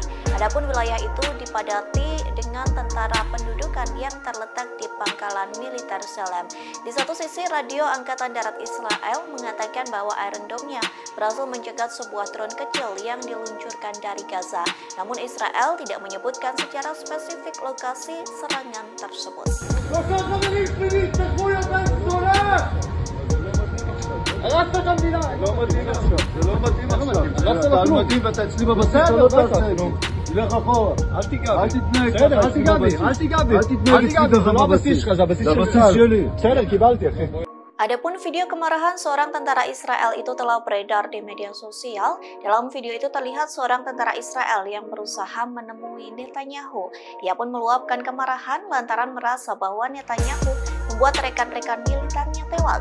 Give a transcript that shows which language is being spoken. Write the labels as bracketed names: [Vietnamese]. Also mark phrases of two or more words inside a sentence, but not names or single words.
[Indonesian] Adapun wilayah itu dipadati dengan tentara pendudukan yang terletak di pangkalan militer Salem. Di satu sisi, radio Angkatan Darat Israel mengatakan bahwa Iron Dome-nya berhasil mencegat sebuah drone kecil yang diluncurkan dari Gaza. Namun Israel tidak menyebutkan secara spesifik lokasi serangan tersebut. [Hebrew] הרסת את המדינה! לא מתאים עכשיו, זה לא מתאים עכשיו. אתה על מדים ואתה אצלי בבסיס, לא תעשה, נו. תלך אחורה, אל תיגע בי. אל תתנהג ככה, אל תיגע בי, אל תיגע בי. אל תתנהג אצלי זה לא הבסיס שלך, זה הבסיס שלי. בסדר, קיבלתי, אחי. [Indonesian] Adapun video kemarahan seorang tentara Israel itu telah beredar di media sosial. Dalam video itu terlihat seorang tentara Israel yang berusaha menemui Netanyahu. Ia pun meluapkan kemarahan lantaran merasa bahwa Netanyahu membuat rekan-rekan militannya tewas.